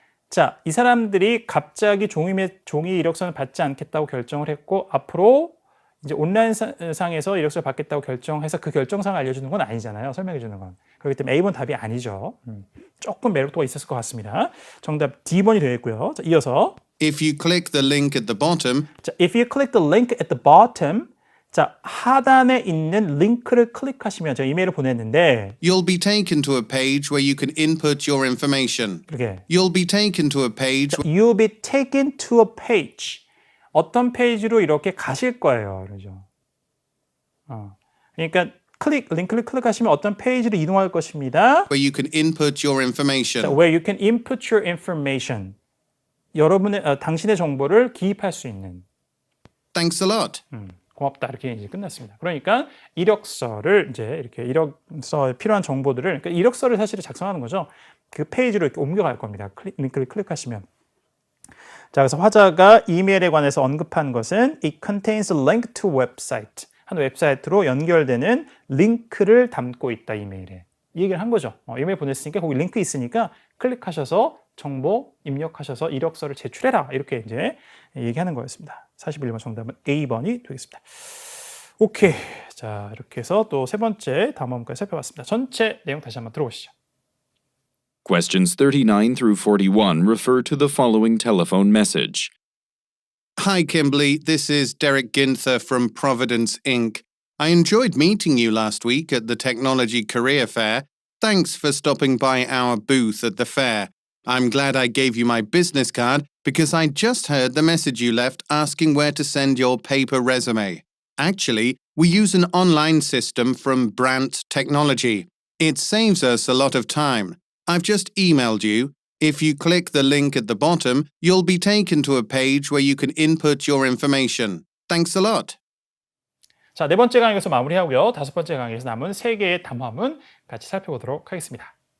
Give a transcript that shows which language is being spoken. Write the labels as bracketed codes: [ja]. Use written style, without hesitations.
[ko] 자, 이 사람들이 갑자기 종이 이력서는 받지 않겠다고 결정을 했고 앞으로 이제 온라인 상에서 이력서를 받겠다고 결정해서 그 결정상을 알려주는 건 아니잖아요. 설명해 주는 건. 그렇기 때문에 A번 답이 아니죠. 조금 매력도가 있었을 것 같습니다. 정답 D번이 되겠고요. 자, 이어서 [en] If you click the link at the bottom, 자, if you click the link at the bottom 자, [ko] 하단에 있는 링크를 클릭하시면 제가 이메일을 보냈는데 [en] you'll be taken to a page where you can input your information. [ko] 이렇게 [en] You'll be taken to a page You'll be taken to a page [ko] 어떤 페이지로 이렇게 가실 거예요. 그러죠. 그러니까 링크를 클릭하시면 어떤 페이지로 이동할 것입니다. [en] where you can input your information. 자, where you can input your information. [ko] 당신의 정보를 기입할 수 있는. [en] Thanks a lot. [ko] 고맙다 이렇게 이제 끝났습니다. 그러니까 이력서를 이제 이렇게 이력서에 필요한 정보들을 그러니까 이력서를 사실 작성하는 거죠. 그 페이지로 이렇게 옮겨갈 겁니다. 링크를 클릭하시면. 자, 그래서 화자가 이메일에 관해서 언급한 것은 [en] it contains a link to website. [ko] 한 웹사이트로 연결되는 링크를 담고 있다 이메일에. 이 얘기를 한 거죠. 이메일 보냈으니까 거기 링크 있으니까 클릭하셔서 정보 입력하셔서 이력서를 제출해라. 이렇게 이제 얘기하는 거였습니다. 41번 정답은 A번이 되겠습니다. 오케이. 자, 이렇게 해서 또 세 번째 담화문까지 살펴봤습니다. 전체 내용 다시 한번 들어보시죠. [en] Questions 39 through 41 refer to the following telephone message. Hi, Kimberly. This is Derek Ginther from Providence, Inc. I enjoyed meeting you last week at the Technology Career Fair. Thanks for stopping by our booth at the fair. I'm glad I gave you my business card because I just heard the message you left asking where to send your paper resume. Actually, we use an online system from Brant Technology. It saves us a lot of time. I've just emailed you. If you click the link at the bottom, you'll be taken to a page where you can input your information. Thanks a lot. [ko] 자, 네 번째 강의에서 마무리하고요. 다섯 번째 강의에서 남은 세 개의 담화문 같이 살펴보도록 하겠습니다.